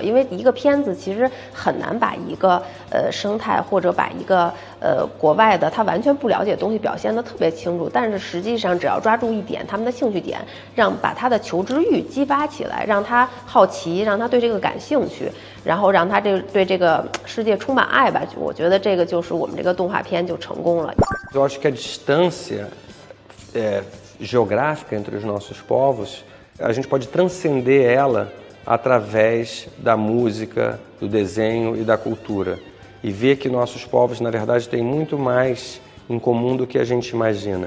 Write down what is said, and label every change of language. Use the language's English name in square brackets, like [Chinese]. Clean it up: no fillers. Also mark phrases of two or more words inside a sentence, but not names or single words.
[Chinese] 因为一个片子其实很难把一个生态或者把一个国外的他完全不了解的东西表现得特别清楚，但是实际上只要抓住一点他们的兴趣点，把他的求知欲激发起来，让他好奇，让他对这个感兴趣，然后让他对这个世界充满爱吧，我觉得这个就是我们这个动画片就成功了。 [Portuguese] Eu acho que a distância geográfica entre os nossos povos, a gente pode transcender ela através da música, do desenho e da cultura. E ver que nossos povos, na verdade, têm muito mais em comum do que a gente imagina.